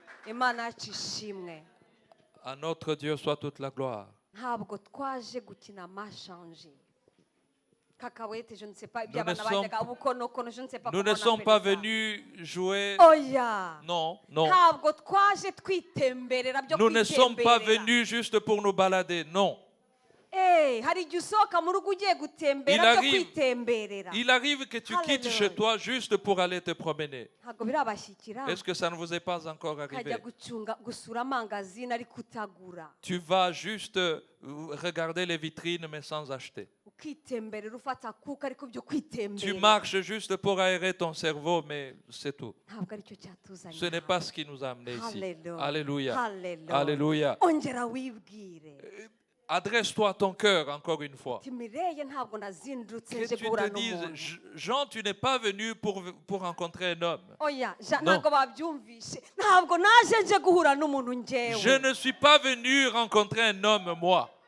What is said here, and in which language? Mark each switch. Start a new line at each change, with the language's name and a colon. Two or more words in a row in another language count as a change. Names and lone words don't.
Kinyarwanda: Imana yacu ishimwe.
French: À notre Dieu soit toute la gloire.
Kinyarwanda: Ntabwo twaje gukina mashanje. Kakawete,
French: je ne sais pas. Nous ne sommes pas venus jouer.
English: Oh yeah.
French: Non, non.
Kinyarwanda: Ntabwo twaje twitemberera byo
French: Nous ne sommes pas
Kinyarwanda: kwitemberera.
French: venus juste pour nous balader. Non.
Kinyarwanda: Hari igihe usohoka mu rugo ugiye gutembera byo kwitemberera.
French: Il arrive que tu quittes chez toi juste pour aller te promener.
Kinyarwanda: Ntabwo birabashyikira.
French: Est-ce que ça ne vous est pas encore arrivé?
Kinyarwanda: Kajya gusura amangazini ari kutagura.
French: Tu vas juste regarder les vitrines mais sans acheter.
Kinyarwanda: Ukitemberera ufata kuka ariko byo kwitemberera.
French: Tu marches juste pour aérer ton cerveau mais c'est tout.
Kinyarwanda: Ntabwo aricyo cyatuzanye.
French: Ce n'est pas ce qui nous a amenés ici. Alléluia. Alléluia. Alléluia.
Kinyarwanda: Ongera wibwire.
French: Adresse-toi à ton cœur encore une fois. Que tu te dises, Jean, tu n'es pas venu pour rencontrer un homme. Non. Je ne suis pas venu rencontrer un homme, moi.